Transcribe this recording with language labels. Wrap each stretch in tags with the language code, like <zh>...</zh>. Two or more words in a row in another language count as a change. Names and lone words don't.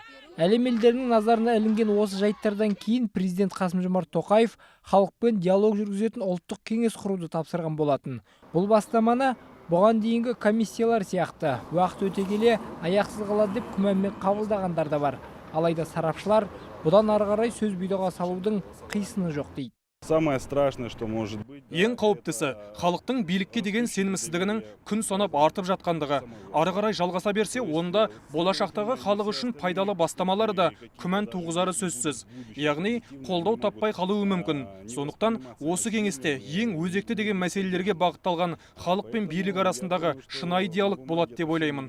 <kk>Әлем елдерінің назарына ілінген осы жайттардан кейін президент Қасым-Жомарт Тоқаев халықпен диалог жүргізетін ұлттық кеңес құруды тапсырған болатын. Бұл бастаманы бұған дейінгі комиссиялар сияқты уақыт өте келе аяқсыз қалады деп күмәнмен қабылдағандар да бар. Алайда сарапшылар бұдан ары қарай сөз бұйдаға салудың қисыны жоқ дейді.</kk> <ru>Самое страшное, что может быть.</ru> <kk>Ең қауіптісі, халықтың билікке деген сенімсіздігінің күн санап артып жатқандығы. Ары қарай жалғаса берсе, онда болашақтағы халық үшін пайдалы бастамалары да күмән туғызары сөзсіз. Яғни, қолдау таппай қалуы мүмкін. Сондықтан, осы кеңесте ең өзекті деген мәселелерге бағытталған халық пен билік арасындағы шынайы диалог болады деп ойлаймын.</kk>